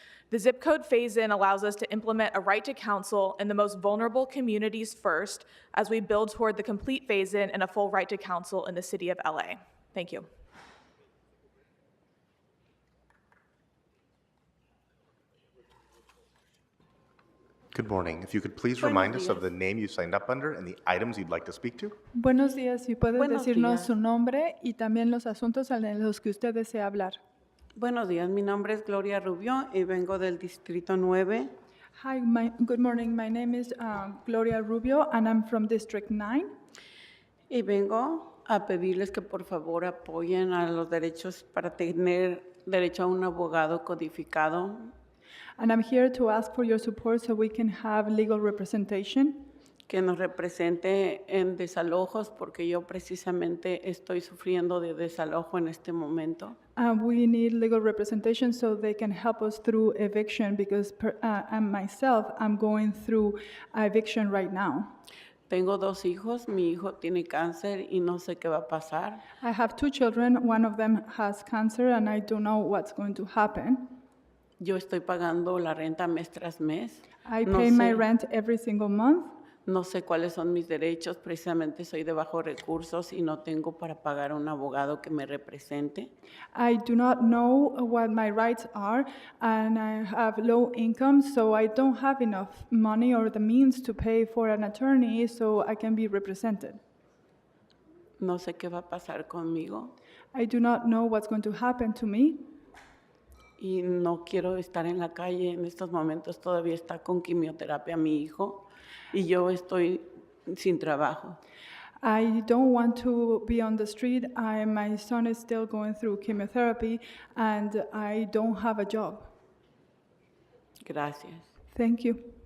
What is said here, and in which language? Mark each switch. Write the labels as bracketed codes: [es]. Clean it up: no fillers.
[en] The zip code phase-in allows us to implement a right to counsel in the most vulnerable communities first as we build toward the complete phase-in and a full right to counsel in the city of LA. Thank you. Good morning. If you could please remind us of the name you signed up under and the items you'd like to speak to. [es] Buenos días, si puedes Buenos decirnos días. su nombre y también los asuntos en los que usted desea hablar. Buenos días, mi nombre es Gloria Rubio y vengo del Distrito 9. [en] Hi, good morning. My name is Gloria Rubio, and I'm from District 9. [es] Y vengo a pedirles que por favor apoyen a los derechos para tener derecho a un abogado codificado. [en] And I'm here to ask for your support so we can have legal representation. [es] Que nos represente en desalojos porque yo precisamente estoy sufriendo de desalojo en este momento. [en] We need legal representation so they can help us through eviction because I'm going through eviction right now. [es] Tengo 2 hijos, mi hijo tiene cáncer y no sé qué va a pasar. [en] I have 2 children. One of them has cancer and I don't know what's going to happen. [es] Yo estoy pagando la renta mes tras mes. [en] I pay my rent every single month. [es] No sé cuáles son mis derechos, precisamente soy de bajos recursos y no tengo para pagar a un abogado que me represente. [en] I do not know what my rights are and I have low income, so I don't have enough money or the means to pay for an attorney so I can be represented. [es] No sé qué va a pasar conmigo. [en] I do not know what's going to happen to me. [es] Y no quiero estar en la calle. En estos momentos todavía está con quimioterapia mi hijo y yo estoy sin trabajo. [en] I don't want to be on the street. My son is still going through chemotherapy and I don't have a job. [es] Gracias. [en] Thank you.